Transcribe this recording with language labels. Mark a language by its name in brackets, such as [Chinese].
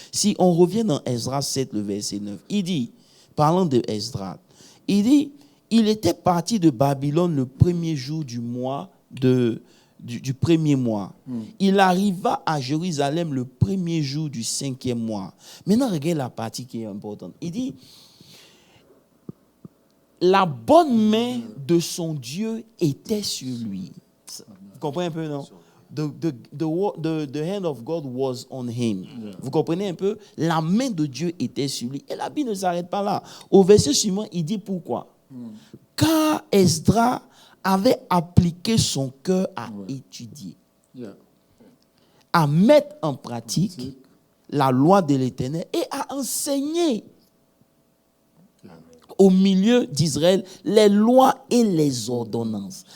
[French] Si on revient dans Esdras 7, le verset 9, il dit, parlant de Esdras, il dit, il était parti de Babylone le premier jour du mois du premier mois. Il arriva à Jérusalem le premier jour du 5e mois. Maintenant, regarde la partie qui est importante. Il dit, la bonne main de son Dieu était sur lui. Vous comprenez un peu, non? [English] The hand of God was on him. [French] Vous comprenez un peu? La main de Dieu était sur lui. Et la Bible ne s'arrête pas là. Au verset suivant, il dit pourquoi? Car Esdras avait appliqué son cœur à étudier, à mettre en pratique la loi de l'Éternel et à enseigner au milieu d'Israël les lois et les ordonnances.